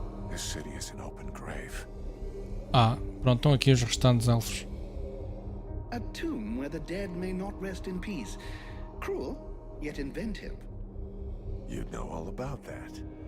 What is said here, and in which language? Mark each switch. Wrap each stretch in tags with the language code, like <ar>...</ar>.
<en>This city is an open grave.</en> <pt>Ah, pronto, estão aqui os restantes elfos.</pt> <en>A tomb where the dead may not rest in peace. Cruel, yet inventive. You'd know all about that.</en>